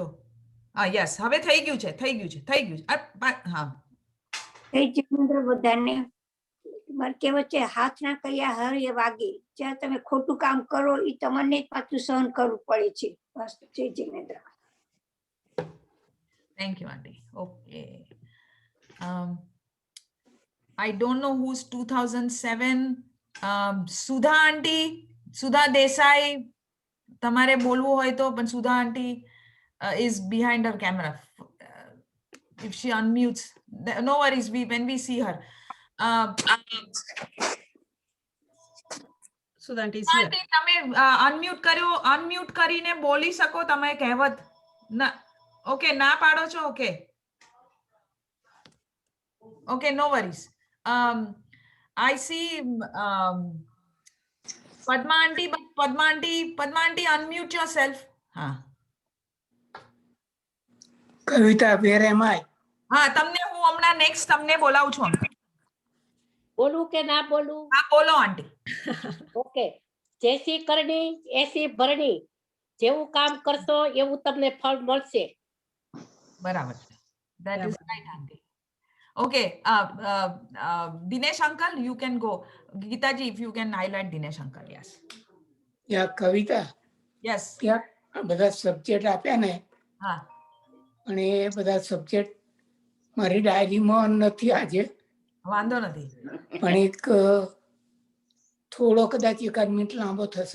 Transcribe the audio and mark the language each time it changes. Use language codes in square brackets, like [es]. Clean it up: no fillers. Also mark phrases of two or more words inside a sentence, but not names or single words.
[gu] યસ, હવે થઈ ગયું છે. હા, જીતેન્દ્ર બધાને મારે કહેવત છે, હાથ ના કર્યા હરે વાગે. જ્યાં તમે ખોટું કામ કરો એ તમને જ પાછું સહન કરવું પડે છે. બસ, જય જીનેન્દ્ર. [en] thank you aunty. okay, I don't know who's 2007. [gu] સુધા આંટી, સુધા દેસાઈ, તમારે બોલવું હોય તો, પણ સુધા આંટી [en] is behind her camera. If she unmutes, no worries, when we see her. Sudha aunty is here. [gu] આંટી, તમે અનમ્યુટ કરીને બોલી શકો તમે કહેવત. ના, ઓકે, ના પાડો છો. ઓકે, [en] okay, no worries. I see Padma aunty, but Padma aunty, unmute yourself. [gu] હા કવિતા, [en] where am I? [gu] હા તમને હું હમણાં નેક્સ્ટ તમને બોલાવું છું અંકલ. બોલું કે ના બોલું? હા બોલો આંટી. ઓકે. [hi] जैसी करनी ऐसी भरनी, [gu] જેવું કામ કરશો એવું તમને ફળ મળશે. બરાબર છે. [en] That is right, auntie. Okay, Dinesh uncle, you can go. Geetaji, if you can highlight Dinesh uncle, yes. [gu] યા કવિતા, [en] Yes. [gu] ત્યાં આ બધા સબ્જેક્ટ આપ્યા ને, હા. અને એ બધા સબ્જેક્ટ મારી ડાયરીમાં નથી આજે, વાંધો નથી. પણ એક થોડો કદાચ એકાદ મિનિટ લાંબો થશે.